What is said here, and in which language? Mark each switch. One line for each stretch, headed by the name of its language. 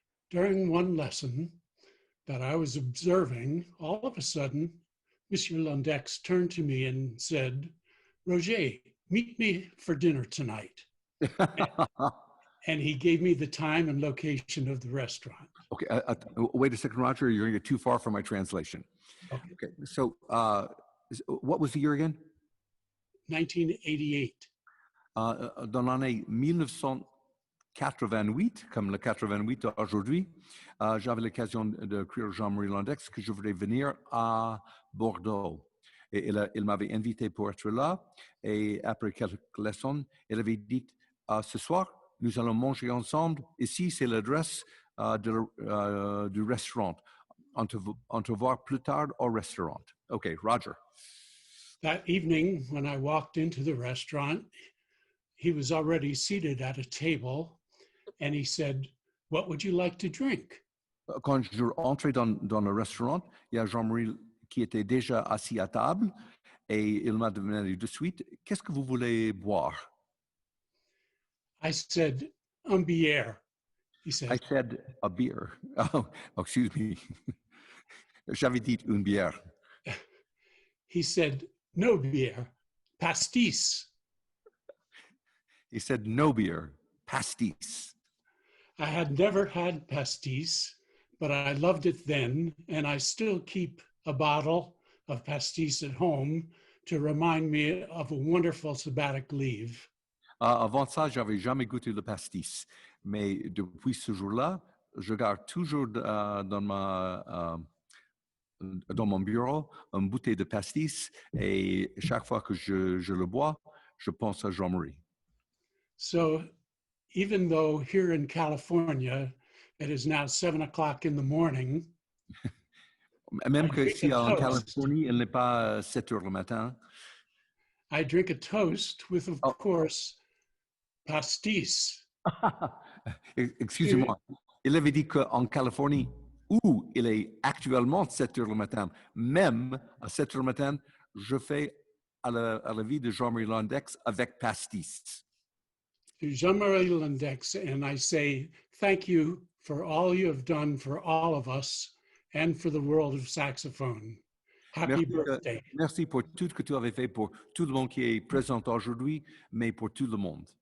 English: During one lesson that I was observing, all of a sudden, Monsieur Londeix turned to me and said, "Roger, meet me for dinner tonight." And he gave me the time and location of the restaurant. Okay, wait a second, Roger, you're gonna get too far from my translation. Okay, so what was the year again? 1988.
French: Dans l'année 1988, comme le 88 aujourd'hui, j'avais l'occasion d'écrire Jean-Marie Londeix que je voulais venir à Bordeaux. Et il m'avait invité pour être là. Et après quelques leçons, il avait dit, ce soir, nous allons manger ensemble. Ici, c'est l'adresse du restaurant. On te voit plus tard au restaurant.
English: Okay, Roger. That evening, when I walked into the restaurant, he was already seated at a table, and he said, "What would you like to drink?"
French: Quand je rentrais dans le restaurant, il y a Jean-Marie qui était déjà assis à table, et il m'a demandé de suite, "Qu'est-ce que vous voulez boire?"
English: I said,
French: "Un bière."
English: He said, I said, "A beer." Oh, excuse me.
French: J'avais dit une bière.
English: He said, "No beer, pastis." He said, "No beer, pastis." I had never had pastis, but I loved it then, and I still keep a bottle of pastis at home to remind me of a wonderful sabbatic leave.
French: Avant ça, j'avais jamais goûté le pastis. Mais depuis ce jour-là, je garde toujours dans mon bureau une bouteille de pastis et chaque fois que je le bois, je pense à Jean-Marie.
English: So even though here in California, it is now 7 o'clock in the morning,
French: Même que ici en Californie, il n'est pas 7 heures le matin.
English: I drink a toast with, of course, pastis.
French: Excusez-moi. Il avait dit qu'en Californie, où il est actuellement 7 heures le matin, même à 7 heures le matin, je fais à la vie de Jean-Marie Londeix avec pastis.
English: To Jean-Marie Londeix, and I say thank you for all you have done for all of us and for the world of saxophone. Happy birthday.
French: Merci pour tout ce que tu avais fait pour tout le monde qui est présent aujourd'hui, mais pour tout le monde.